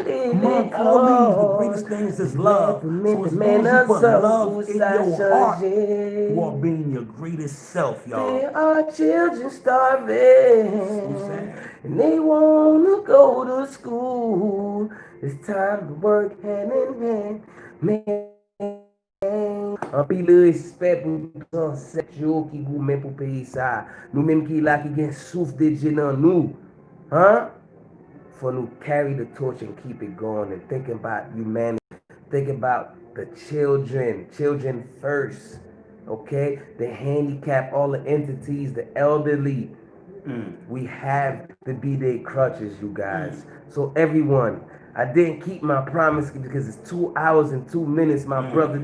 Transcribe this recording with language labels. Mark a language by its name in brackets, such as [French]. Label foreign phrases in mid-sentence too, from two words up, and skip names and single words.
[English] Among all these, the greatest things is love. So as long as you put love in your heart, you are being your greatest self, y'all. There are children starving, and they wanna go to school. It's time to work hand in hand. [Haitian Creole] Man, an pile respect pou set yo ki goumen pou peyi sa. Nou menm ki la ki gen souf de dje nan nou. [English] For nou carry the torch and keep it going and think about humanity. Think about the children first. Okay? The handicapped, all the entities, the elderly. We have to be their crutches, you guys. So everyone, I didn't keep my promise because it's 2 hours and 2 minutes, my brother.